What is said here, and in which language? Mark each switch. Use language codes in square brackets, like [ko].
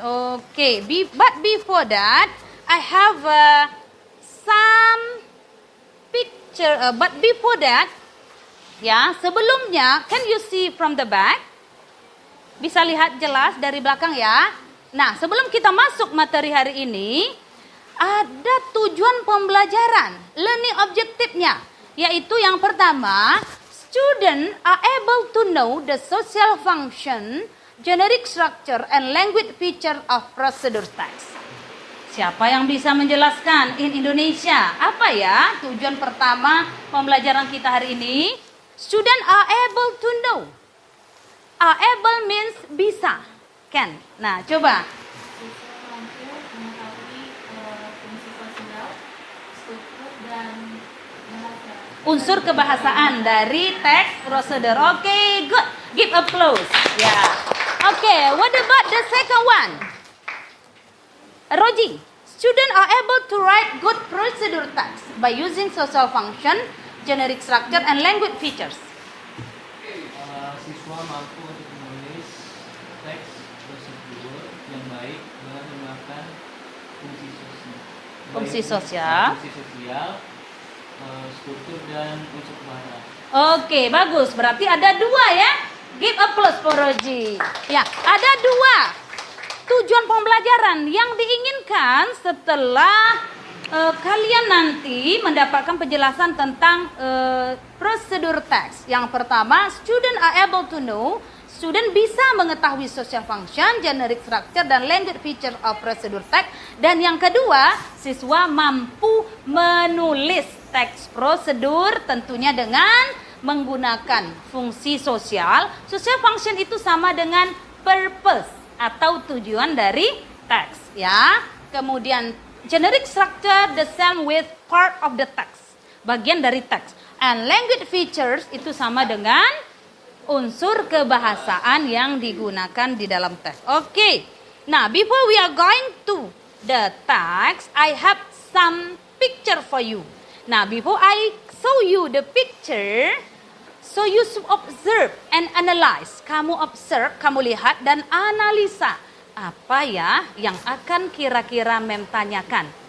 [en] Okay, but before that I have some picture. But before that, ya, [id] sebelumnya, [en] can you see from the back? [id] Bisa lihat jelas dari belakang ya. Nah, sebelum kita masuk materi hari ini, ada tujuan pembelajaran, learning objektifnya, yaitu yang pertama, [en] student are able to know the social function, generic structure, and language feature of procedure text. [id] Siapa yang bisa menjelaskan [en] in Indonesia? [id] Apa ya tujuan pertama pembelajaran kita hari ini? [en] Student are able to know. Are able means bisa, can. [id] Nah, coba. Siswa mampu mengetahui fungsi sosial, struktur, dan bahasa. Unsur kebahasaan dari teks prosedur. Oke, good. [en] Give applause. [id] Ya. [en] Oke, what about the second one? Roji, students are able to write good procedure text by using social function, generic structure, and language features. [id] Siswa mampu untuk menulis teks prosedur yang baik dengan menggunakan fungsi sosial. Fungsi sosial. Fungsi sosial, struktur dan unsur bahasa. Oke, bagus. Berarti ada dua ya. [en] Give applause for Roji. [id] Ya, ada dua tujuan pembelajaran yang diinginkan setelah kalian nanti mendapatkan penjelasan tentang prosedur teks. Yang pertama, [en] student are able to know. Student [id] bisa mengetahui [en] social function, generic structure, dan language feature of prosedur text. [id] Dan yang kedua, siswa mampu menulis teks prosedur tentunya dengan menggunakan fungsi sosial. Social function itu sama dengan purpose atau tujuan dari teks ya. [en] Kemudian generic structure the same with part of the text, [id] bagian dari teks. And language features itu sama dengan unsur kebahasaan yang digunakan di dalam teks. Oke. [en] Nah, before we are going to the text, I have some picture for you. Nah, before I show you the picture, so you observe and analyze. [id] Kamu observe, kamu lihat dan analisa. Apa ya yang akan kira-kira mem tanyakan?